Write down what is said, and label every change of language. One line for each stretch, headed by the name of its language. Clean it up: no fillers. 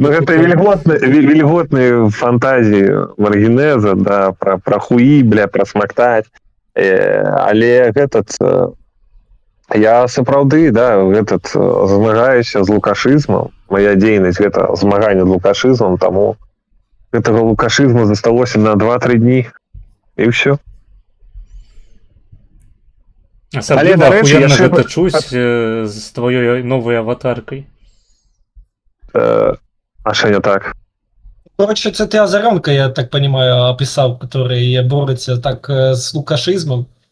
Russian: Ну, это вельготные фантазии Маргинеза, да, про хуи, бля, про смактать.
Belarusian: Але я сапраўды, да, змагаюся з лукашызмам, моя дзейнасць гэта змаганне з лукашызмам, таму гэтага лукашызму засталося на 2-3 дні і ўсё. Асабліва дарэчы, ахуенна яшчэ гэта чуць з тваёй новай аватаркай.
Ukrainian: А що не так?
Russian: Короче,
Ukrainian: це ти
Russian: Озаренка, я так понимаю, описал, который бореться так с лукашизмом.